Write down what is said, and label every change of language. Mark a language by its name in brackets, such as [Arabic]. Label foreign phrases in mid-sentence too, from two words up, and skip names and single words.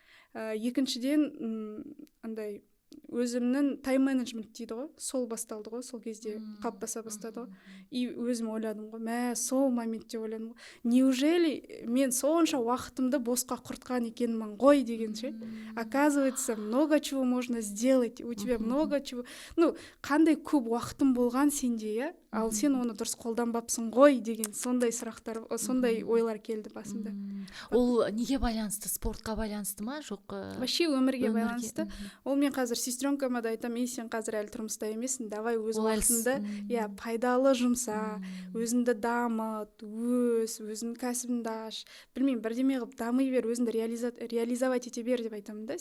[Kazakh] Екіншіден андай өзімнің [English] time management [Kazakh] дейді ғой, сол басталды ғой, сол кезде қалыптаса бастады ғой. И өзім ойладым ғой, сол моментте ойладым ғой, неужели мен сонша уақытымды босқа құртқан екенмін ғой деген ше. [Russian] Оказывается, много чего можно сделать, у тебя много чего, [Kazakh] қандай көп уақытым болған сенде, иә, ал сен оны дұрыс қолданбапсың ғой деген сондай сұрақтар, сондай ойлар келді басында. Ол неге байланысты? Спортқа байланысты ма, жоқ? Вообще өмірге байланысты. Ол мен қазір сестренкама да айтамын, сен қазір әлі тұрмыста емессің, давай өз уақытыңды пайдалы жұмса, өзіңді дамыт, өзіңнің кәсібіңді аш, білмеймін, бірдеме қылып дами бер, өзіңді реализовать ете бер деп айтамын да.